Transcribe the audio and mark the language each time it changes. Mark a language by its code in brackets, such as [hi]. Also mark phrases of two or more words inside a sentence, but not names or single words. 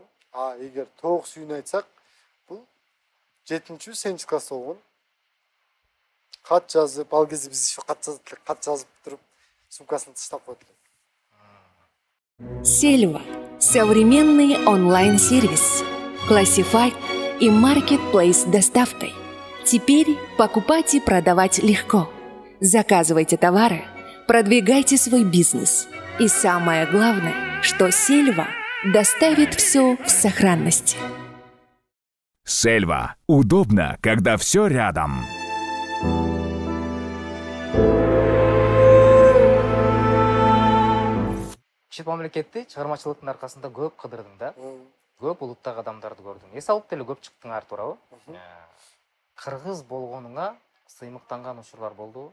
[ky] Эгер тоок сүйүүнү айтсак, бул 7-8 класста болгон. Кат жазып, ал кезде биз еще кат жазып туруп, сумкасын таштап койдук. [ru] Сельва – современный онлайн-сервис, классифайд и маркетплейс с доставкой. Теперь покупать и продавать легко. Заказывайте товары, продвигайте свой бизнес. И самое главное, что Сельва доставит все в сохранности. Сельва. Удобно, когда все рядом. [ky] Чет мамлекетти чыгармачылыктын аркасында көп кыдырдың да. Көп улуттагы адамдарды көрдүң. Эс алып деле көп чыктың ар туурабы? Кыргыз болгонуңа сыймыктанган учурлар болдубу?